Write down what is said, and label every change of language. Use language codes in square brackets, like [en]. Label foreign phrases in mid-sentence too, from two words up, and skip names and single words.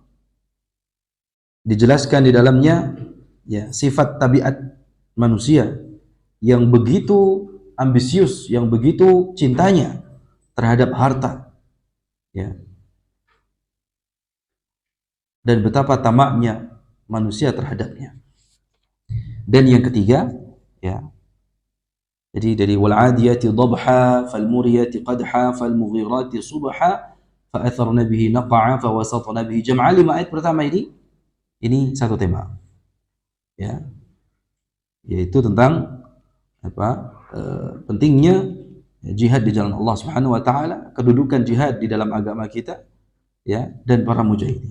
[id] Dijelaskan di dalamnya ya sifat tabiat manusia yang begitu ambisius, yang begitu cintanya terhadap harta ya. Dan betapa tamaknya manusia terhadapnya. Dan yang ketiga ya. Jadi dari [ar] والعاديات ضبحا فالموريات قدحا فالمغيرات صبحا فأثرن به نقعا فوسطن به جمعا. [id] 5 ayat pertama ini satu tema. Ya. Yaitu tentang apa? Pentingnya jihad di jalan Allah [ar] سبحانه وتعالى, [id] kedudukan jihad di dalam agama kita ya dan para mujahidin.